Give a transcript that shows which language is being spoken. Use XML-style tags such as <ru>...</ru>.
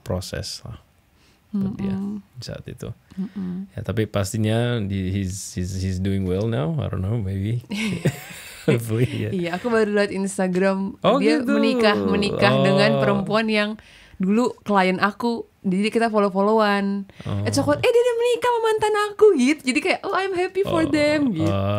<id>Proses lah buat dia saat itu. Ya tapi pastinya</id> <en>he's doing well now. I don't know, maybe. Hopefully, yeah.</en> <id>Iya, aku baru lihat Instagram dia gitu. menikah dengan perempuan yang dulu klien aku. Jadi kita follow-followan. Dia menikah sama mantan aku gitu. Jadi kayak</id> <en>I'm happy for them</en> <id>gitu.</id>